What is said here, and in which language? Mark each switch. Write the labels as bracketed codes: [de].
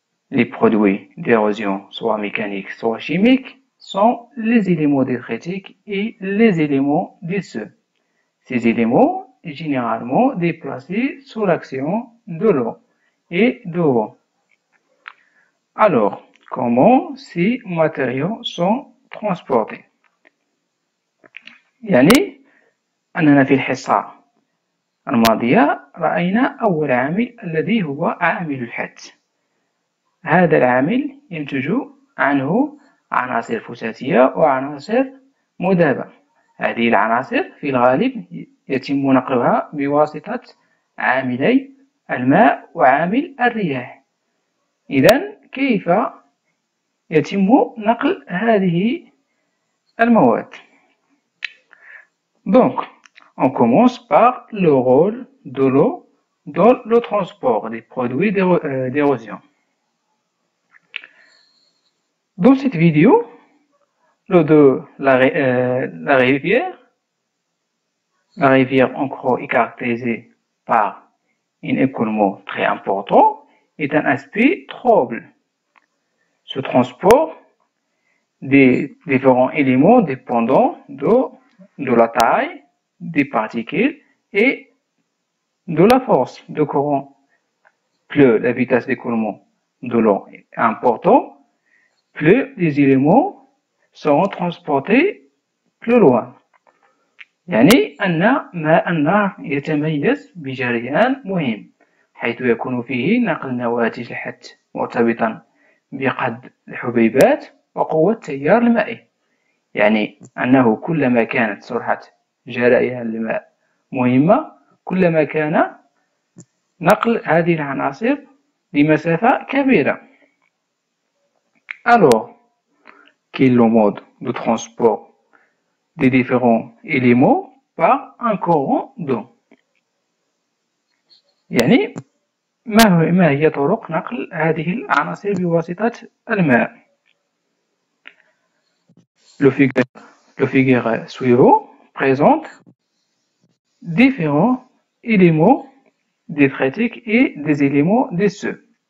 [fr] Les produits d'érosion, soit mécaniques, soit chimiques, sont les éléments détritiques et les éléments gaisseux. Ces éléments sont généralement déplacés sous l'action de l'eau et de vent. Alors, comment ces matériaux sont transportés؟ [ar] يعني أننا في الحصة الماضية رأينا أول عامل الذي هو عامل الحث. هذا العامل ينتج عنه عناصر فتاتية وعناصر مذابة. هذه العناصر في الغالب يتم نقلها بواسطة عاملي الماء وعامل الرياح. إذن كيف يتم نقل هذه المواد؟ [fr] Donc, on commence par le rôle de l'eau dans le transport des produits d'érosion. Dans cette vidéo, l'eau de la rivière en gros est caractérisée par un écoulement très important et un aspect trouble. Ce transport des différents éléments dépendant de la taille des particules et de la force de courant. Plus la vitesse d'écoulement de l'eau est importante, plus les éléments seront transportés plus loin. [ar] يعني أن ماء النهر يتميز بجريان مهم حيث يكون فيه نقل نواتج الحث مرتبطا بقد الحبيبات وقوة التيار المائي. يعني أنه كلما كانت سرعة جريان الماء مهمة كلما كان نقل هذه العناصر لمسافة كبيرة. [fr] Alors, quel est le mode de transport des différents éléments par un courant d'eau؟ [ar] يعني ما هي طرق نقل هذه العناصر بواسطة الماء؟ [fr] Le figure suivant présente différents éléments détritiques et des éléments gaisseux.